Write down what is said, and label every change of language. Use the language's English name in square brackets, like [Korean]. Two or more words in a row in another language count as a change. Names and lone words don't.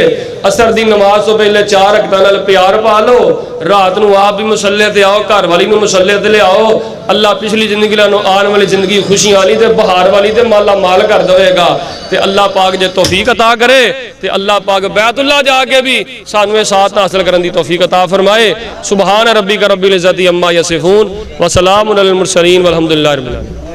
[Punjabi] عصر دی نماز توں پہلے 4 رکعتاں نال پیار پا لو رات نوں آپ بھی مصلے تے آؤ گھر والی نوں مصلے تے لے آؤ. اللہ پچھلی زندگی نالوں آنے والی زندگی خوشیاں والی تے بہار والی تے مالا مال کر دیگا. تے اللہ پاک جے توفیق عطا کرے تے اللہ پاک بیت اللہ جاکے بھی سانوں ساتھ حاصل کرنے دی توفیق عطا فرمائے. [Arabic] سبحان ربك رب العزة عما يصفون وسلام على المرسلين والحمد لله رب العالمين.